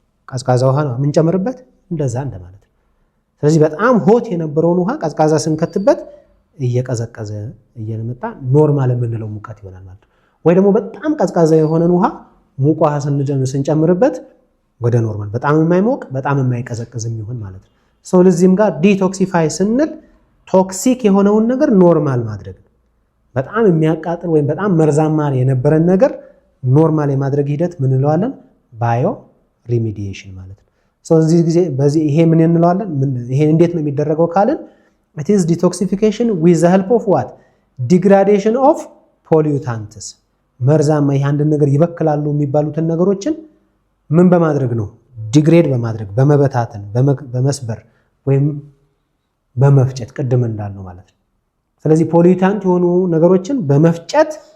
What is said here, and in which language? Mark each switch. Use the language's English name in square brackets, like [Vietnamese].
[Amharic] ቀዝቃዛ ውሃ ነው የምንጨምርበት፣ እንደዛ እንደማለት ነው። ስለዚህ በጣም ሆት የነበረውን ውሃ ቀዝቃዛ ስንከትበት እየቀዘቀዘ እየመጣ ኖርማል የምንለው ሙቀት ይሆናል ማለት ነው። ወይ ደግሞ በጣም ቀዝቃዛ የሆነን ውሃ ሙቅ ውሃ ስንጨምርበት ወደ ኖርማል በጣም የማይሞቅ በጣም የማይቀዘቅዝ የሚሆን ማለት ነው። ለዚህም ጋር ዲቶክሲፋይ ስንል ቶክሲክ የሆነውን ነገር ኖርማል ማድረግ ነው። በጣም የሚያቃጥል ወይም በጣም መርዛማ የነበረን ነገር ኖርማል የማድረግ ሂደት ምን እንለዋለን? ባዮ ሪሚዲዬሽን ማለት ነው። ስለዚህ ጊዜ በዚህ ይሄ ምን እንለዋለን? ይሄ እንዴት ነው የሚደረገው ካልን [English] it is detoxification with the help of what? degradation of pollutants [Amharic] መርዛማ ይሄ አንድ ነገር ይበክላሉ የሚባሉትን ነገሮችን ምን በማድረግ ነው? ዲግሬድ በማድረግ በመበታተን በመስበር ወይም በመፍጨት ቅድም እንዳልነው ማለት ነው። ስለዚህ ፖሊዩታንት የሆኑ ነገሮችን በመፍጨት